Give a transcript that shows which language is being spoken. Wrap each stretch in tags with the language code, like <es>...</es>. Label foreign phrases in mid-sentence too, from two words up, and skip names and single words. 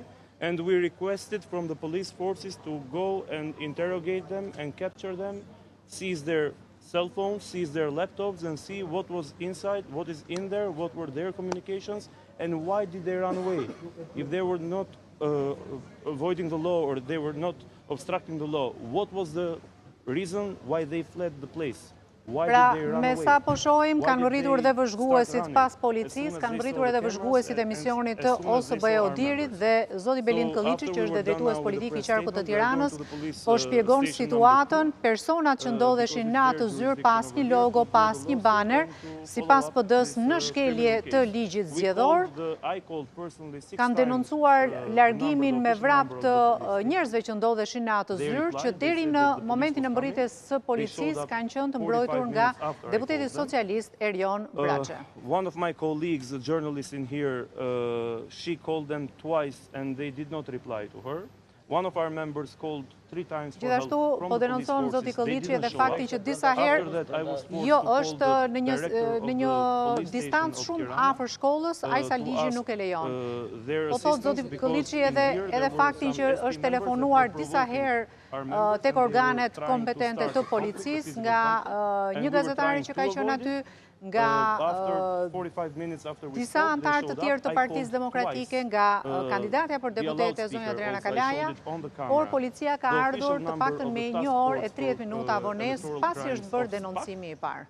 <en>And we requested from the police forces to go and interrogate them and capture them, seize their cell phones, seize their laptops, and see what was inside, what is in there, what were their communications, and why did they run away. If they were not avoiding the law or they were not obstructing the law, what was the reason why they fled the place?</en> <sq>Pra, me sa po shohim, kanë rritur dhe vëzhguesit pas policisë, kanë rritur edhe vëzhguesit e misionit të OSBE Odirit dhe zoti Belin Këlliçi, që është dhe drejtues politik i qarkut të Tiranës, po shpjegon situatën, personat që ndodheshin në atë zyrë pas një logo, pas një baner, sipas PD-s në shkelje të ligjit zgjedhor, kanë denoncuar largimin me vrap të njerëzve që ndodheshin në atë zyrë, që deri në momentin e mbërritjes së policisë kanë qenë të mbrojtur nga deputeti socialist Erion Braçe.</sq> <en>One of my colleagues, a journalist in here, she called them twice and they did not reply to her. One of our members called 3 times for help</en> <sq>Gjithashtu, po denoncon zoti Këlliçi edhe fakti që disa herë jo është në një distancë shumë afër shkollës, ai sa ligji nuk e lejon. Po thot zoti Këlliçi edhe fakti që është telefonuar disa herë tek organet kompetente të policisë nga një gazetari që ka qenë aty, nga disa antarë të tjerë të Partisë Demokratike, nga kandidatja për deputete zonja Adriana Kalaja, por policia ka ardhur të paktën me 1 orë e 30 minuta vonesë pasi është bërë denoncimi i parë.</sq>